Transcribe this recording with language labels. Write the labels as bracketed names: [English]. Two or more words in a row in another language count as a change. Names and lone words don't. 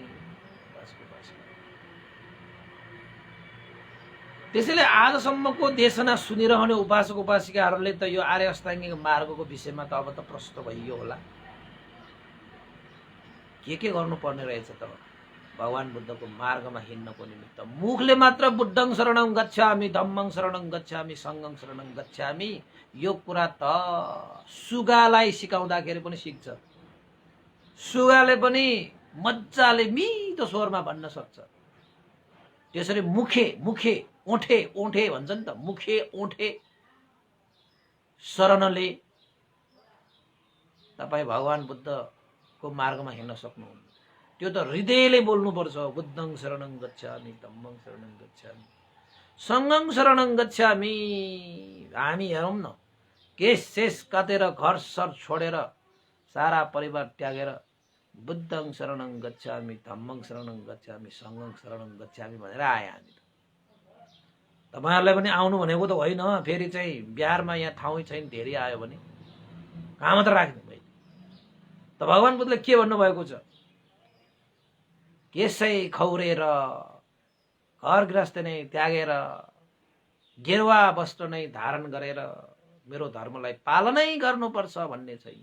[Nepali] त्यसैले आजसम्मको देशना सुनिरहने उपासक उपासिकाहरूले त यो आर्य अष्टाङ्गिक मार्गको विषयमा त अब त प्रष्ट भइयो होला, के गर्नुपर्ने रहेछ त भगवान बुद्धको मार्गमा हिँड्नको निमित्त। मुखले मात्र [Pali] बुद्धं शरणं गच्छामि, धम्मं शरणं गच्छामि, संघं शरणं गच्छामि, [Nepali] यो कुरा त सुगालाई सिकाउँदाखेरि पनि सिक्छ। सुगाले पनि मजाले मिठो स्वरमा भन्न सक्छ। त्यसरी मुखे ओठे भन्छ नि त, मुखे ओठे शरणले तपाईँ भगवान बुद्धको मार्गमा हिँड्न सक्नुहुन्न। त्यो त हृदयले बोल्नुपर्छ, [Pali] बुद्धं शरणं गच्छामि, धम्मं शरणं गच्छामि, संघं शरणं गच्छामि। [Nepali] हामी हेरौँ न, केस शेष काटेर घर सर छोडेर सारा परिवार त्यागेर [Pali] बुद्धं शरणं गच्छामि, धम्मं शरणं गच्छामि, संघं शरणं गच्छामि [Nepali] भनेर आए हामी। तपाईहरुलाई पनि आउनु भनेको त होइन, फेरि चाहिँ बिहारमा यहाँ ठाउँै छैन, धेरै आयो भने कहाँ मात्र राख्ने भयो। त भगवान बुद्धले के भन्नुभएको छ? केसै खौरेर घर गृहस्थ नै त्यागेर गेरुवा वस्त्र नै धारण गरेर मेरो धर्मलाई पालनै गर्नुपर्छ भन्ने छैन।